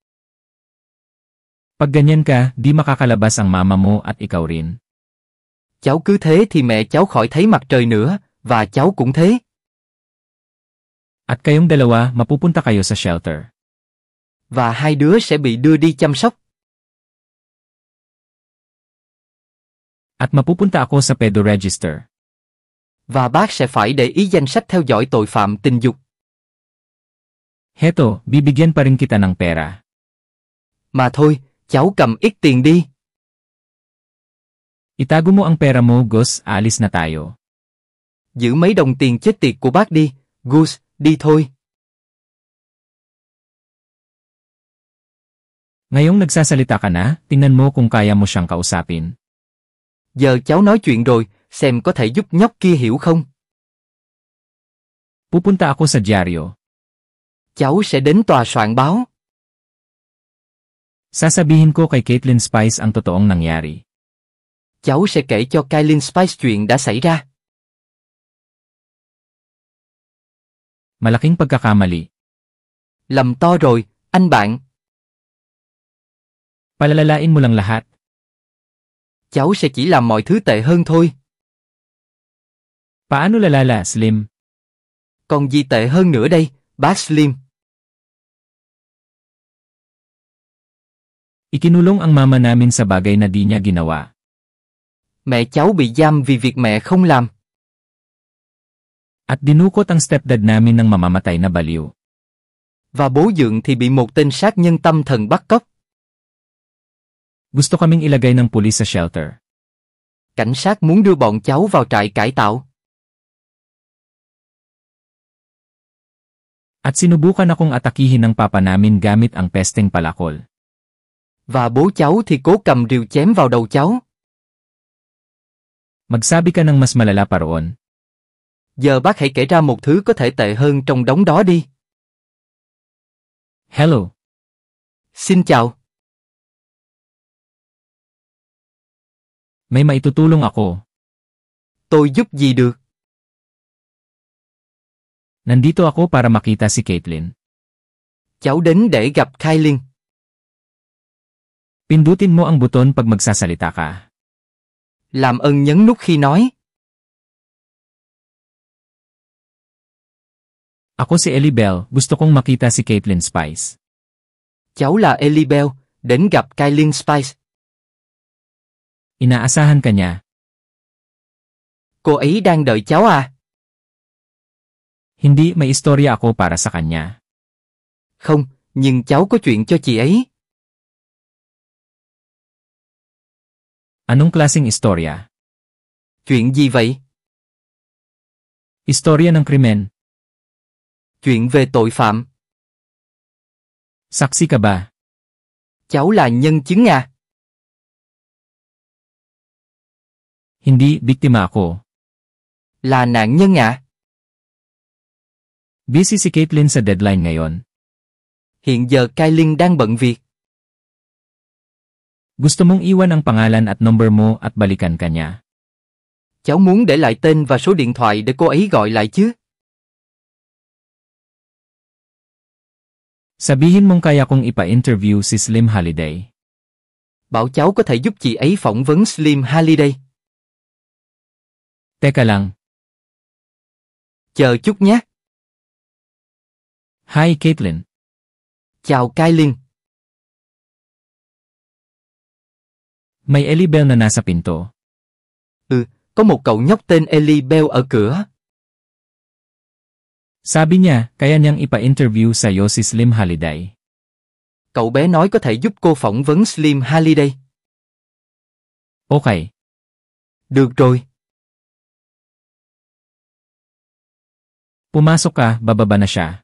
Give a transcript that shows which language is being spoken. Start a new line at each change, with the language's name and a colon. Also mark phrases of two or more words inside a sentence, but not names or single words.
Filipino: Pag ganyan ka, di makakalabas ang mama mo at ikaw rin.
Vietnamese: Cháu cứ thế thì mẹ cháu khỏi thấy mặt trời nữa, và cháu cũng thế.
Filipino: At kayong dalawa, mapupunta kayo sa shelter.
Vietnamese: Và hai đứa sẽ bị đưa đi chăm sóc.
Filipino: At mapupunta ako sa
English: pedo register.
Vietnamese: Và bác sẽ phải để ý danh sách theo dõi tội phạm tình dục.
Filipino: Heto, bibigyan pa rin kita ng pera.
Vietnamese: Mà thôi, cháu cầm ít tiền đi.
Filipino: Itago mo ang pera mo, Gus, alis na tayo.
Vietnamese: Giữ mấy đồng tiền chết tiệt của bác đi, Gus, đi thôi.
Filipino: Ngayong nagsasalita ka na, tingnan mo kung kaya mo siyang kausapin.
Vietnamese: Giờ cháu nói chuyện rồi, xem có thể giúp nhóc kia hiểu không.
Filipino: Pupunta ako sa dyaryo.
Vietnamese: Cháu sẽ đến tòa soạn báo.
Filipino: Sasabihin ko kay Caitlin Spice ang totoong nangyari.
Vietnamese: Cháu sẽ kể cho Caitlin Spice chuyện đã xảy ra.
Filipino: Malaking pagkakamali.
Vietnamese: Lầm to rồi, anh bạn.
Filipino: Palalalain mo lang lahat.
Vietnamese: Cháu sẽ chỉ làm mọi thứ tệ hơn thôi.
Filipino: Paano lalala, Slim?
Vietnamese: Còn gì tệ hơn nữa đây, bác Slim?
Filipino: Ikinulong ang mama namin sa bagay na di niya ginawa.
Vietnamese: Mẹ cháu bị giam vì việc mẹ không làm.
Filipino: At dinukot ang stepdad namin ng mamamatay na baliw.
Vietnamese: Và bố dượng thì bị một tên sát nhân tâm thần bắt cóc.
Filipino: Gusto kaming ilagay ng pulis sa shelter.
Vietnamese: Cảnh sát muốn đưa bọn cháu vào trại cải tạo.
Filipino: At sinubukan akong atakihin ng papa namin gamit ang pesteng palakol.
Vietnamese: Và bố cháu thì cố cầm rìu chém vào đầu cháu.
Filipino: Magsabi ka ng mas malala pa roon.
Vietnamese: Giờ bác hãy kể ra một thứ có thể tệ hơn trong đống đó đi.
Filipino: Hello.
Vietnamese: Xin chào.
Filipino: May maitutulong ako.
Vietnamese: Tôi giúp gì được?
Filipino: Nandito ako para makita si Caitlin.
Vietnamese: Cháu đến để gặp Kailin.
Filipino: Pindutin mo ang buton pag magsasalita ka.
Vietnamese: Làm ơn nhấn nút khi nói.
Filipino: Ako si Ellie Bell, gusto kong makita si Caitlin Spice.
Vietnamese: Cháu là Ellie Bell, đến gặp Kailin Spice.
Filipino: Inaasahan ka niya.
Vietnamese: Cô ấy đang đợi cháu à?
Filipino: Hindi, may istorya ako para sa kanya.
Vietnamese: Không, nhưng cháu có chuyện cho chị ấy.
Filipino: Anong klaseng istorya?
Vietnamese: Chuyện gì vậy?
Filipino: Istorya ng krimen.
Vietnamese: Chuyện về tội phạm.
Filipino: Saksi ka ba?
Vietnamese: Cháu là nhân chứng à?
Filipino: Hindi, biktima ako.
Vietnamese: Là nạn nhân à?
Filipino: Busy si Caitlin sa deadline ngayon.
Vietnamese: Hiện giờ Kailin đang bận việc.
Filipino: Gusto mong iwan ang pangalan at number mo at balikan ka niya.
Vietnamese: Cháu muốn để lại tên và số điện thoại để cô ấy gọi lại chứ?
Filipino: Sabihin mong kaya kong ipa-interview si Slim Halliday.
Vietnamese: Bảo cháu có thể giúp chị ấy phỏng vấn Slim Halliday.
Filipino: Teka lang.
Vietnamese: Chờ chút nhé.
Filipino: Hi Caitlin.
Vietnamese: Chào Kailin.
Filipino: May Ellie Bell na nasa pinto.
Vietnamese: Có một cậu nhóc tên Ellie Bell ở cửa.
Filipino: Sabi niya, kaya niyang ipa-interview sa'yo si Slim Halliday.
Vietnamese: Cậu bé nói có thể giúp cô phỏng vấn Slim Halliday.
Filipino: Okay.
Vietnamese: Được rồi.
Filipino: Pumasok ka, bababa na siya.